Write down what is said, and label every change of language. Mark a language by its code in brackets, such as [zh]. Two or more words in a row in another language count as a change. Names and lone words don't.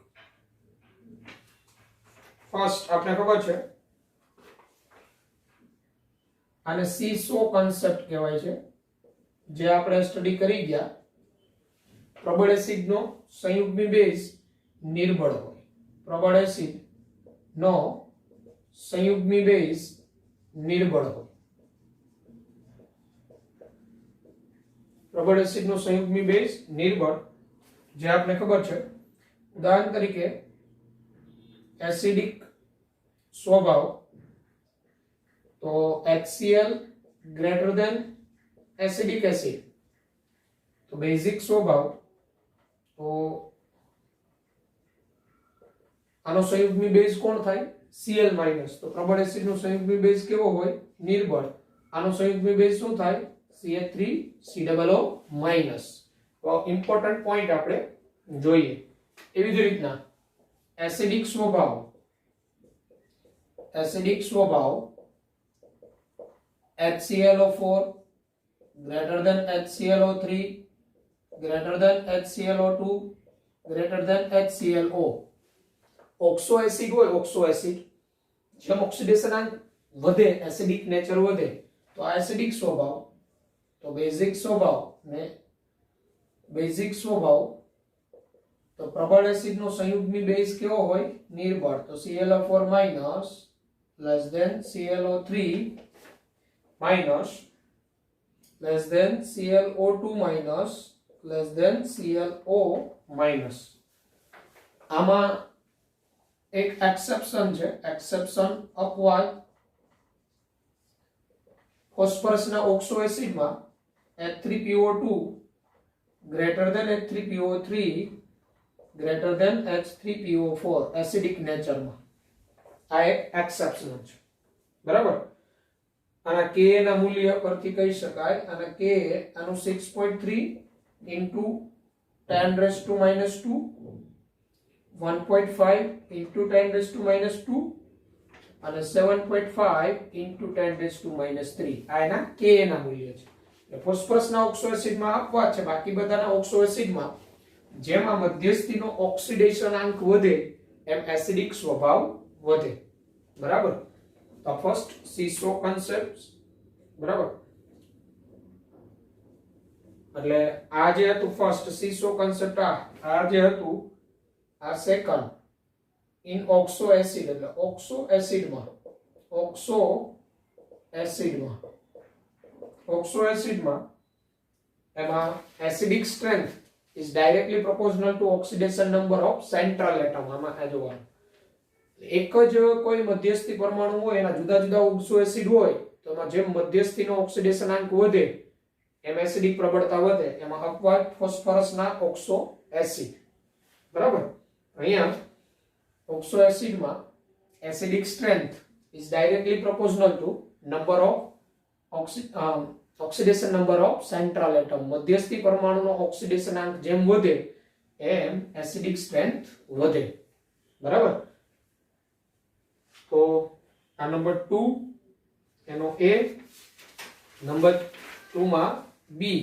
[gu] ફર્સ્ટ આપણે ખબર છે આને [en] seesaw concept [gu] કહેવાય છે, જે આપણે સ્ટડી કરી ગયા। પ્રબળ એસિડનો સંયુગ્મી બેઝ નિર્બળ હોય, પ્રબળ એસિડનો સંયુગ્મી બેઝ નિર્બળ હોય, પ્રબળ એસિડ નો સંયુગ્મી બેઝ નિર્બળ, જે આપણે ખબર છે। ઉદાહરણ તરીકે એસિડિક સ્વભાવ તો HCl [en] greater than acetic acid, [gu] તો બેસિક સ્વભાવ તો આનો સંયુગ્મી બેઝ કોણ થાય? Cl माइनस। તો પ્રબળ એસિડ નો સંયુગ્મી બેઝ કેવો હોય? निर्बळ। આનો સંયુગ્મી બેઝ શું થાય? CH3COO માઇનસ। તો [en] important point [gu] આપણે જોઈએ। એવી જ રીતના એસિડિક સ્વભાવ HClO4 [en] greater than HClO3 greater than HClO2 greater than HClO। [gu] ઓક્સો એસિડ હોય, ઓક્સો એસિડ જેમ ઓક્સિડેશન વધે, [en] acidic nature [gu] વધે, તો આ એસિડિક સ્વભાવ, તો બેઝિક સ્વભાવ તો પ્રબળ એસિડ નો સંયુગ્મી બેઝ કેવો હોય? નિર્બળ. તો ClO4 [en] minus less than [gu] ClO3 [en] minus less than [gu] ClO2 [en] minus less than [gu] ClO માઇનસ. આમાં એક એક્સેપ્શન છે, એક્સેપ્શન અપવાદ. ફોસ્ફરસના ઓક્સો એસિડમાં H3PO2 [en] greater than H3PO3 greater than [gu] H3PO4 એસિડિક નેચરમાં. આ એક એક્સેપ્શન છે, બરાબર. આના Ka ના મૂલ્ય પરથી કહી શકાય, અને K આનું [en] 6.3 into 10 raised to minus 2, 1.5 into 10 raised to minus 2 [gu] અને [en] 7.5 into 10 raised to minus 3. [gu] આ એના Ka ના મૂલ્ય છે. ફોસ્ફરસના ઓક્સો એસિડમાં આપવા છે, બાકી બધાના ઓક્સો એસિડમાં જેમ આ મધ્યસ્થીનો ઓક્સિડેશન આંક વધે એમ એસિડિક સ્વભાવ વધે, બરાબર. તો [en] first seesaw concept, [gu] બરાબર. એટલે આ જે હતું [en] first seesaw concept, [gu] આ જે હતું આ [en] second in oxo acid. [gu] એટલે ઓક્સો એસિડમાં એમાં [en] acidic strength is directly proportional to oxidation number of central atom. [gu] આમાં આ જોવાનું, એક જ કોઈ મધ્યસ્થી પરમાણુ હોય એના જુદા જુદા ઓક્સો એસિડ હોય તો એમાં જેમ મધ્યસ્થીનો ઓક્સિડેશન આંક વધે એમ એસિડિક પ્રબળતા વધે. એમાં અપવાદ ફોસ્ફરસના ઓક્સો એસિડ, બરાબર. અહીંયા ઓક્સો એસિડમાં [en] acidic strength is directly proportional to number of oxidation number of central atom. [gu] મધ્યસ્થી પરમાણુનો ઓક્સિડેશન આંક જેમ વધે એમ [en] acidic strength [gu] વધે, બરાબર. તો આ નંબર 2 એનો A, નંબર 2 માં B.